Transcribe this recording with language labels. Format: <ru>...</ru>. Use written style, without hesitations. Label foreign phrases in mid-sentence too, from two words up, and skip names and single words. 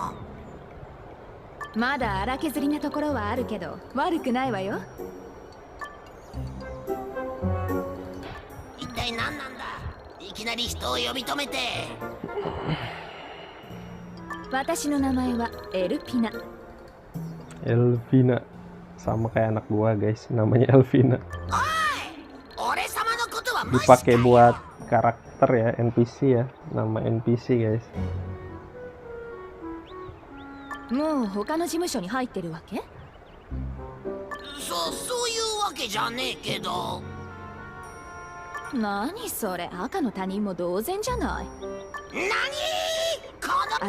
<ja>まだ荒削りなところはあるけど悪くないわよ。一体何なんだ？いきなり人を呼び止めて。私の名前はエルピナ。</ja> <id>Elvina, sama kayak anak gua guys, namanya Elvina.</id> <ja>おい、俺様のことは無視</ja> <id>Dipakai buat karakter ya, NPC ya, nama NPC guys.</id> <ja>もう他の事務所に入ってるわけ？そういうわけじゃねえけど。何それ、赤の他人も同然じゃない。何？この</ja>